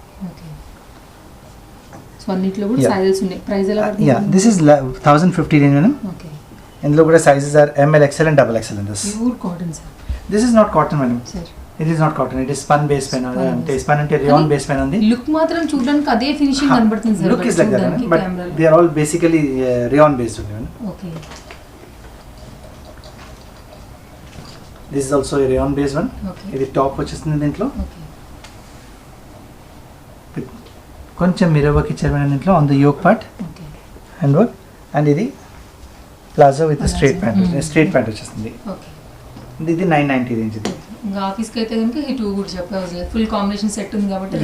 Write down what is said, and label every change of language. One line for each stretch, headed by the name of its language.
Telugu: Okay so అన్నిట్లో కూడా
English: Yeah.
Telugu: Sizes ఉన్నాయి ప్రైస్ ఎలా పడుతుంది
English: Yeah, this is 1050 range, madam. Okay
Telugu: ఇందులో కూడా
English: sizes are M, L, XL, and double XL in this.
Telugu: Pure cotton sir
English: This is not cotton, madam.
Telugu: Sir
English: It is not cotton. It is spun base pen. Spun
Telugu: అంటే
English: base.
Telugu: spun అంటే rayon base pen ఉంది. Look మాత్రం చూడడానికి అదే finishing కనబడుతుంది sir
English: Look is like that, madam, but they are all basically rayon based only, madam. Okay This is also a rayon based one. Okay
Telugu: ఇది top వచ్చేస్తుంది దీంట్లో. Okay కొంచెం mirror work ఇచ్చారు మేడం దీంట్లో
English: on the yoke part okay
Telugu: hand work and ఇది palazzo with straight
English: Palazzo.
Telugu: Pant straight pant వచ్చేస్తుంది. Okay ఇది 990 range ఇది. ఇంకా ఆఫీస్కి అయితే కనుక ఈ టూ కూడా చెప్పవచ్చు ఫుల్ కాంబినేషన్ సెట్ ఉంది కాబట్టి